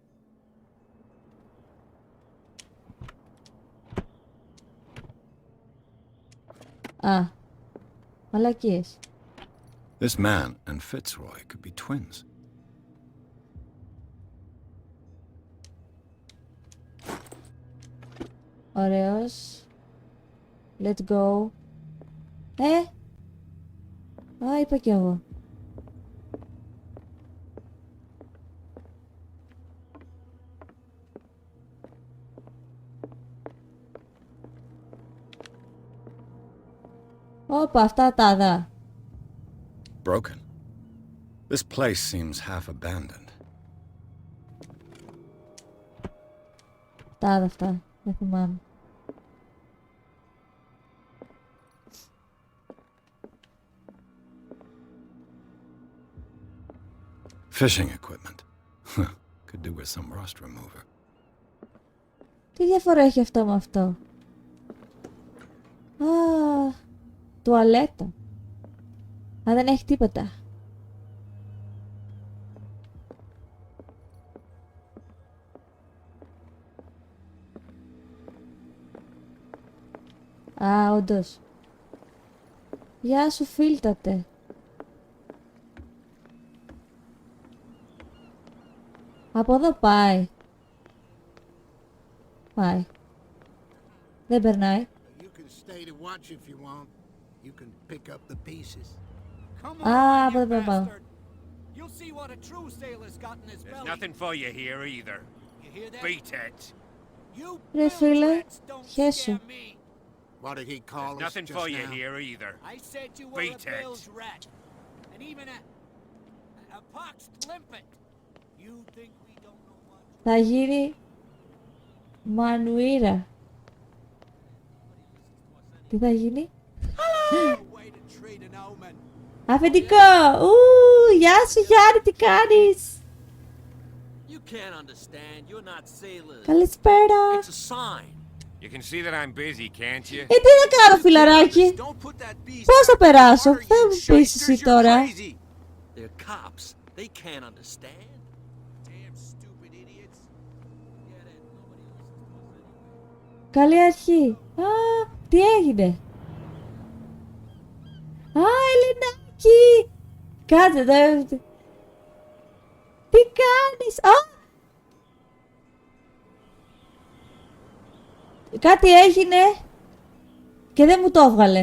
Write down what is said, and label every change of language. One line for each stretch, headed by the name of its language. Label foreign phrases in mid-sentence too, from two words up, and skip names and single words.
Greek: Α, μαλακίες.
English: This man and Fitzroy could be twins.
Greek: Ωραίος.
English: Let go.
Greek: Α, είπα κι εγώ. Όπα, αυτά τα δα.
English: Broken. This place seems half abandoned.
Greek: Τα δα αυτά. Δεν θυμάμαι.
English: Fishing equipment. Could do with some rust remover.
Greek: Τι διαφορά έχει αυτό με αυτό? Α, τουαλέτα. Α, δεν έχει τίποτα. Α, όντως. Γεια σου, φίλτατε. Από εδώ πάει. Πάει. Δεν περνάει.
English: You can stay to watch if you want. You can pick up the pieces. Come Ah, on, you but- bastard. You'll see what a true sailor's got in his There's belly. nothing for you here either. You hear that? Beat it. You
Greek: Ρε φίλε,
English: bilge rats don't
Greek: χέσου.
English: scare me. What did he call There's us nothing just for you now? here either. I said you were Beat a it. bilge rat. And even a poxed limpet. You think we don't know what...
Greek: Θα γίνει Μανουίρα. Τι θα γίνει?
English: Way to treat an omen.
Greek: Αφεντικό! Γεια σου Γιάννη, τι κάνεις?
English: You can't understand. You're not sailors.
Greek: Καλησπέρα.
English: It's a sign. You can see that I'm busy, can't you?
Greek: Τι να κάνω φιλαράκι?
English: Don't put that beast
Greek: Πώς θα
English: back in the
Greek: περάσω?
English: water,
Greek: Θα
English: you
Greek: μου πεις
English: shysters,
Greek: εσύ
English: you're
Greek: τώρα.
English: crazy. They're cops. They can't understand. Damn stupid idiots. Get it. Nobody listens to us anyway.
Greek: Καλή αρχή. Τι έγινε? Ελενάκι! Κάτσε εδώ. Τι κάνεις? Κάτι έγινε και δεν μου το έβγαλε.